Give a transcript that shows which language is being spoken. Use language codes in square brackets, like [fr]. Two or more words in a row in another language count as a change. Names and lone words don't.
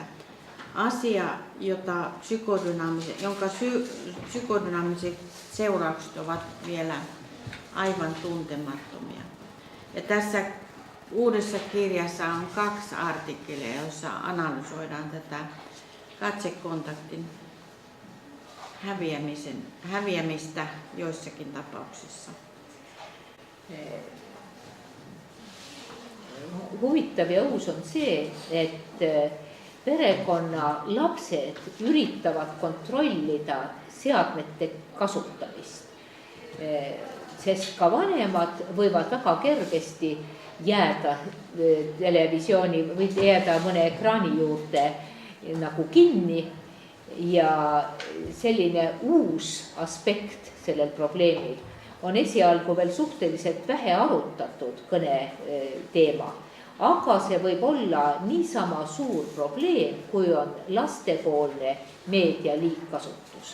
[fi] Asia, jonka psykodynaamiset seuraukset ovat vielä aivan tuntemattomia. Ja tässä uudessa kirjassa on 2 artikkelia, joissa analysoidaan tätä katsekontaktin häviämistä joissakin tapauksissa. [et] Huvitav ja uus on see, et perekonna lapsed üritavad kontrollida seadmete kasutamist. Sest ka vanemad võivad väga kergesti jääda televisiooni või jääda mõne ekraani juurde nagu kinni ja selline uus aspekt sellel probleemil on esialgu veel suhteliselt vähe arutatud kõneteema, aga see võib olla niisama suur probleem, kui on lastepoolne meedia liigkasutus.